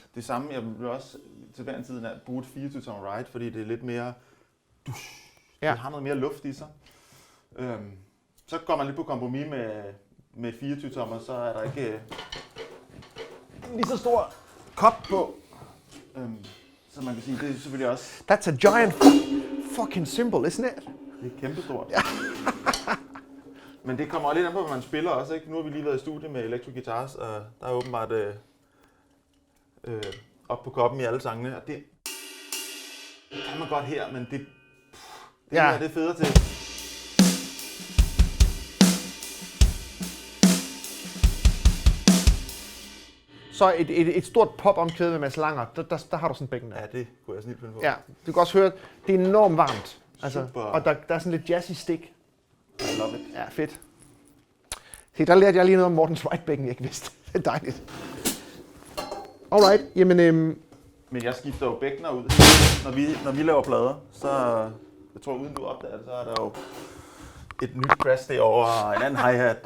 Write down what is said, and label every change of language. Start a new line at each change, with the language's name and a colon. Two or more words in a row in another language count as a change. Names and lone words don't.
Danish: Det samme, jeg vil også til hver en tid bruge et 24 tommer ride, fordi det er lidt mere, det har noget mere luft i sig. Så går man lidt på kompromis med 24 tommer, så er der ikke lige så stor kop på. Så man kan sige, det er selvfølgelig også...
English: That's a giant fucking symbol, isn't it?
Danish: Det er kæmpestort. Ja. Men det kommer lidt an på, hvad man spiller også, ikke? Nu har vi lige været i studie med Electric Guitars, og der er åbenbart op på koppen i alle sangene, og det kan man godt her, men det her, det er federe til. Så et stort pop-omkvæde med Mads Langer, der har du sådan bækken der. Ja, det kunne jeg snilt finde på. Ja, du kan også høre, det er enormt varmt. Altså, super. Og der er sådan lidt
English: jazzy stick. I love it.
Danish: Ja, fedt. Se, der lærte jeg lige noget om Mortens Whitebækken, jeg ikke vidste. Det er dejligt. Alright, jamen... Men jeg skifter jo bækkener ud, når vi laver plader, så... Jeg tror, uden du opdager det, så er der jo et nyt crash derovre, og en anden hi-hat.